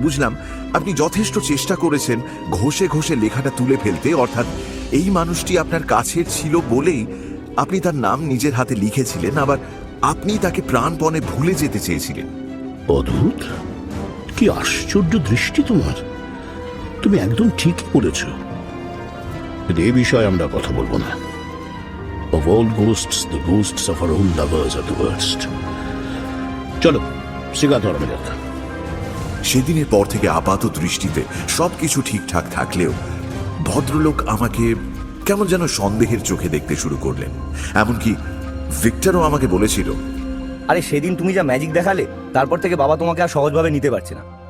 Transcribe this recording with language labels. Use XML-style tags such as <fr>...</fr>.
<bn>বুঝলাম আপনি যথেষ্ট চেষ্টা করেছেন ঘষে ঘষে লেখাটা তুলে ফেলতে, অর্থাৎ এই মানুষটি আপনার কাছের ছিল বলেই আপনি তার নাম নিজের হাতে লিখেছিলেন, আবার আপনি তাকে প্রাণপণে ভুলে যেতে চেয়েছিলেন। অদ্ভুত, কি আশ্চর্য দৃষ্টি তোমার! তুমি একদম ঠিকই বলেছ, কিন্তু এই বিষয়ে আমরা কথা বলবো না।</bn> <en>Of all ghosts, the ghosts of our own lovers are the worst.</en> <bn>চলো সিগা ধরা যাক। সেদিনের পর থেকে আপাত দৃষ্টিতে সবকিছু ঠিকঠাক থাকলেও ভদ্রলোক আমাকে কেমন যেন সন্দেহের চোখে দেখতে শুরু করলেন। এমনকি ভিক্টরও আমাকে বলেছিল, আরে সেদিন তুমি যা ম্যাজিক দেখালে তারপর থেকে বাবা তোমাকে আর সহজভাবে নিতে পারছে না।</bn>